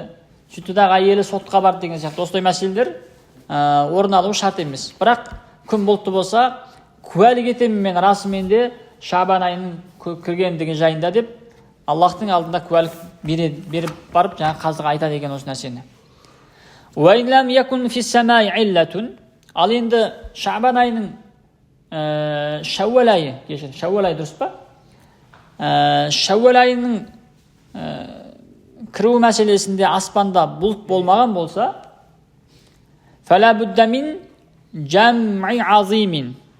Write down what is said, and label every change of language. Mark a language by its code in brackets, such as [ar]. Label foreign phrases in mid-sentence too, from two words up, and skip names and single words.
[kk] Сөйтудағы әйелі сотқа барды деген сияқты. Осындай мәселелер орын алуы шарт емес. Бірақ күн бұлтты болса, куәлік етемін мен расымен де Шабан айының кіргендігі жайында деп Аллахтың алдында куәлік беріп барып жаңа қазыға айтады екен осы нәрсені. [ar] وإن لم يكن في السماء علة. [kk] Ал енді Шабан айының Шәуәл айы, дұрыс па? Шәуәл айының кіру мәселесінде аспанда бұлт болмаған болса, [ar] فلا بد من جمع عظيم.